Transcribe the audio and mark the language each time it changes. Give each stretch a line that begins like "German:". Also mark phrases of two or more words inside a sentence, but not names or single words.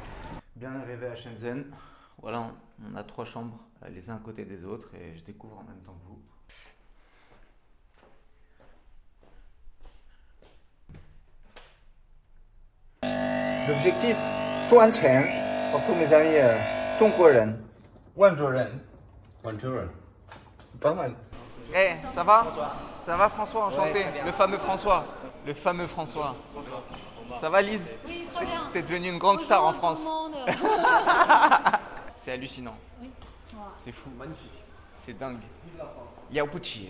French: Bien arrivé à Shenzhen. Voilà, on a 3 chambres les uns à côté des autres et je découvre en même temps que vous. L'objectif, 赚钱 pour tous mes amis
Chinese: 中国人, 万州人.
French: Pas mal. Hey, ça va? Ça va François, enchanté. Le fameux François. Le fameux François. Ça va Lise? Oui, très bien. T'es devenue une grande star en France. Tout le monde. C'est hallucinant. Oui. Voilà. C'est fou. Magnifique. C'est dingue. Yao Puchi.